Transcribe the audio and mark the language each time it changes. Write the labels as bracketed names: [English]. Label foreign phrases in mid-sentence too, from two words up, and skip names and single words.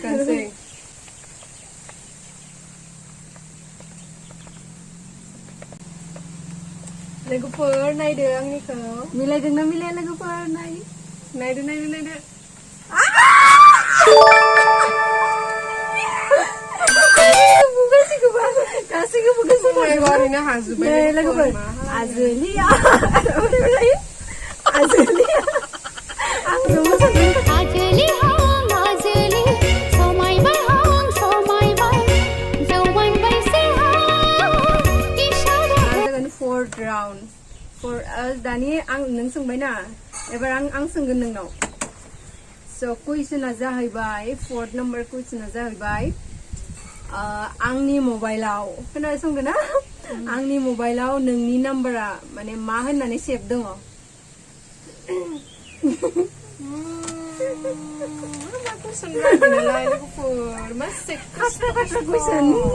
[Bodo] लोगोफोर नायदो आंनिखौ मिलायदोंना मिलाया लोगोफोर नायदो गासैखौबो गोसोआव ओरैनो हाजोब्बाय लोगोफोर आजोलिया आंनो मोसादों [English] fourth round for us [Bodo] दानि आं नों सोंबायना एबार आं सोंगोन नोंनाव so कुइसना जाहैबाय 4th number कुइसना जाहैबाय आंनि मबाइलाव खोनासंदो ना आंनि मबाइलाव नोंनि नाम्बारा माने मा होननानै सेभ दङ मा कुइसन रायलायनालाय लोगोफोर मा खाथ्रा कुइसन